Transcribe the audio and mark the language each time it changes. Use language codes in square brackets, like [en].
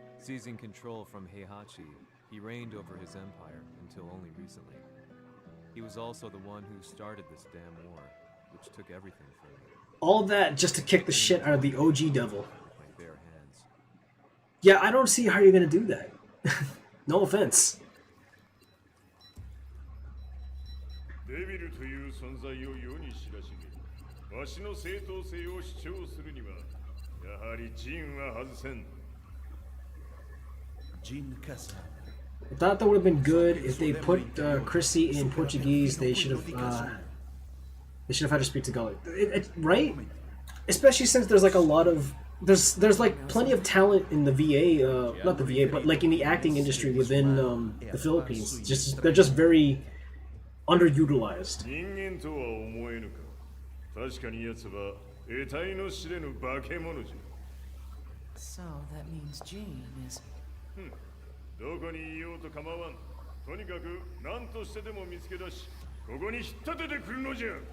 [en] Seizing control from Heihachi, he reigned over his empire until only recently. He was also the one who started this damn war, which took everything from me, all that just to kick the shit out of the OG devil. with my bare hands. Yeah, I don't see how you're gonna do that. No offense. [ja] デビルという存在を世に知らしめ、わしの正当性を主張するには、やはりジンは外せん。 [en] Jin Kazama. I thought that would have been good if they put Chrissy in Portuguese. They should have had her speak Tagalog, right? Especially since there's like a lot of there's like plenty of talent in the VA, not the VA, but like in the acting industry within the Philippines. They're just very underutilized. [ja] 人間とは思えぬか。確かに奴は得体の知れぬ化け物じゃ。 [en] So that means Jean is. [ja] どこにいようと構わん。とにかく何としてでも見つけ出し、ここに引っ立ててくるのじゃ。